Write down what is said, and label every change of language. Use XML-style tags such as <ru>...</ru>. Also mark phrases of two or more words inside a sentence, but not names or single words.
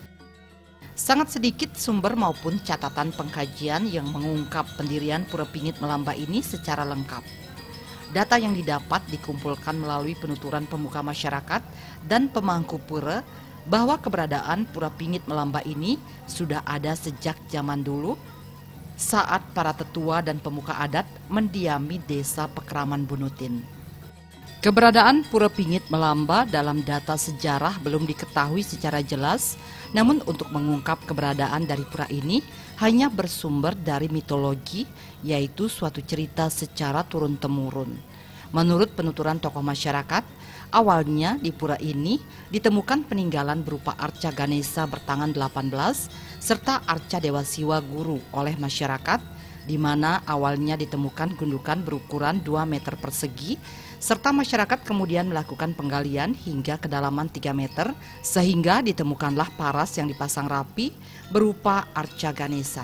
<id>Sangat sedikit sumber maupun catatan pengkajian yang mengungkap pendirian Pura Pingit Melamba ini secara lengkap. Data yang didapat dikumpulkan melalui penuturan pemuka masyarakat dan pemangku pura bahwa keberadaan Pura Pingit Melamba ini sudah ada sejak zaman dulu saat para tetua dan pemuka adat mendiami Desa Pekraman Bunutin. Keberadaan Pura Pingit Melamba dalam data sejarah belum diketahui secara jelas, namun untuk mengungkap keberadaan dari pura ini hanya bersumber dari mitologi, yaitu suatu cerita secara turun-temurun. Menurut penuturan tokoh masyarakat, awalnya di pura ini ditemukan peninggalan berupa arca Ganesha bertangan 18 serta arca Dewa Siwa Guru oleh masyarakat, di mana awalnya ditemukan gundukan berukuran 2 meter persegi, serta masyarakat kemudian melakukan penggalian hingga kedalaman 3 meter, sehingga ditemukanlah paras yang dipasang rapi berupa arca Ganesha.</id>